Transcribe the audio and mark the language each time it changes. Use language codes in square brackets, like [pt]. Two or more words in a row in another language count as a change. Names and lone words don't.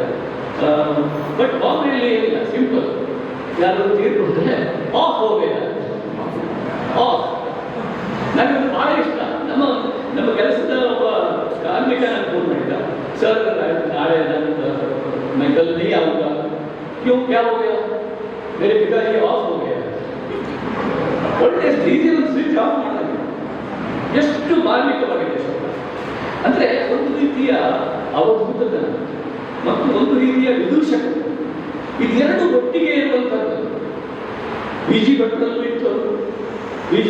[kn] ಬಟ್ ಬಾಂಬೆಯಲ್ಲಿ ಏನಿಲ್ಲ, ಸಿಂಪಲ್. ಯಾರಾದ್ರೂ ತೀರ್ಕೊಂಡ್ರೆ [hi] ऑफ हो गए, [kn] ಆಫ್. ನನಗೆ ಬಹಳ ಇಷ್ಟ. ನಮ್ಮ ಕೆಲಸದ ಒಬ್ಬ ಕಾರ್ಮಿಕ ನಾನು ಫೋನ್ ಮಾಡಿದ್ದ, ಸರ್ ನಾಳೆ ನನ್ನ ಮೈಕಲ್ [hi] नहीं आऊंगा, क्यों क्या हो गया, मेरे पिताजी ऑफ हो गया. [kn] ಒಳ್ಳೆ ರೀತಿಯಲ್ಲಿ ಸ್ವಿಚ್ ಆಫ್ ಮಾಡಿದಾಗ ಎಷ್ಟು ಮಾರ್ಮಿಕವಾಗಿದೆ ಶಬ್ದ. ಅಂದ್ರೆ ಒಂದು ರೀತಿಯ ಅವಧೂತತನ ಮತ್ತು ಒಂದು ರೀತಿಯ ವಿದೂಷಕತೆ, ಇದೆರಡು ಒಟ್ಟಿಗೆ ಇರುವಂತಹದ್ದು. ವಿ.ಜಿ. ಭಟ್ಟರಲ್ಲೂ ಇತ್ತು. ವಿ.ಜಿ.